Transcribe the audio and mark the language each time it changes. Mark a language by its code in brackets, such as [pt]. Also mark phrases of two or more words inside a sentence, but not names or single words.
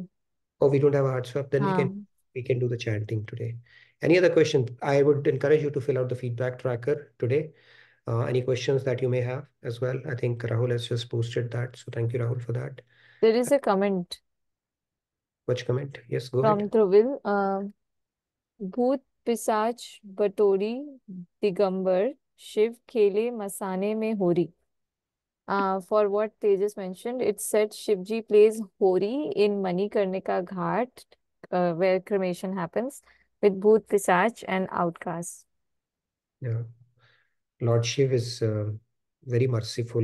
[en] Oh, we don't have a hard stop, then we can do the chanting today. Any other question? I would encourage you to fill out the feedback tracker today. Any questions that you may have as well? I think Rahul has just posted that. So thank you, Rahul, for that. There is a comment Which comment? Yes, go from ahead. Dhruvil. [hi] भूत पिशाच बटोरी दिगंबर शिव खेले मसाने में होरी. [en] For what Tejas mentioned, it said Shivji plays Hori in Manikarnika Ghat, where cremation happens, with [hi] भूत पिशाच [en] and outcasts. Yeah. Lord Shiv is very merciful.